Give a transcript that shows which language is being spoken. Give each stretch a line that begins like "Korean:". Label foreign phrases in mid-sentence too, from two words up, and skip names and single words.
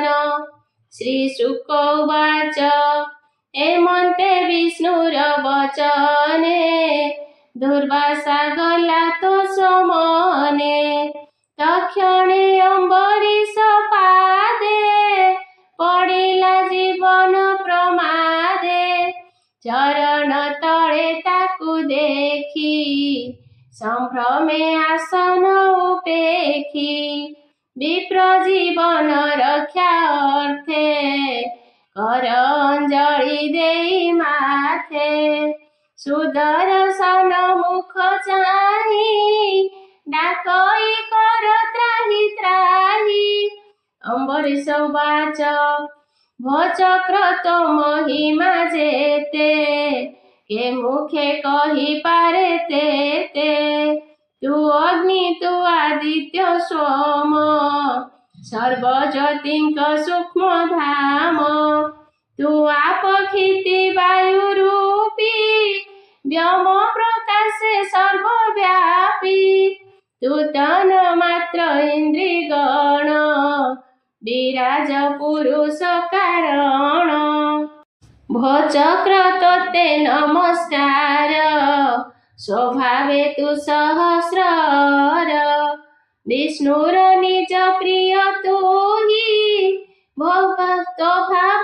Sanskrit: श्रीशुक उवाच
Odia: ଏମନ୍ତେ ବିଷ୍ଣୁରବଚନେ ଦୁର୍ବାସା ଗଲା ତ ସମନେ ତକ୍ଷଣେ ଅମ୍ବରୀଷ ପାଦେ ପଡ଼ିଲା ଜୀବନ ପ୍ରମାଦେ ଚରଣ ତଳେ ତାକୁ ଦେଖି ସମ୍ଭ୍ରମେ ଆସନ ଉପେଖି ବିପ୍ର ଜୀବନ ରକ୍ଷା ଅର୍ଥେ କର ଅଞ୍ଜଳି ଦେଇ ମାଥେ ସୁଦର୍ଶନ ମୁଖ ଚାହିଁ ଡାକଇ କର ତ୍ରାହି ତ୍ରାହି।
Sanskrit: अम्बरीश उवाच
Odia: ଭଚକ୍ର ତୋ ମହିମା ଯେତେ କେ ମୁଖେ କହି ପାରେ ତେ ତୁ ଅଗ୍ନି ତୁ ଆଦିତ୍ୟ ସୋମ ସର୍ବଜ୍ୟୋତିଙ୍କ ସୂକ୍ଷ୍ମ ଧାମ ତୁ ଆପ କ୍ଷିତି ବାୟୁ ରୂପୀ ବ୍ୟୋମ ପ୍ରକାଶେ ସର୍ବବ୍ୟାପୀ ତୁ ତନ ମାତ୍ର ଇନ୍ଦ୍ରିଗଣ ବିରାଜ ପୁରୁଷ କାରଣ ଭଚକ୍ର ତୋତେ ନମସ୍କାର ସ୍ୱଭାବେ ତୁ ସହସ୍ର ବିଷ୍ଣୁର ନିଜ ପ୍ରିୟ ତୁ ହି ଭକ୍ତ ଭାବ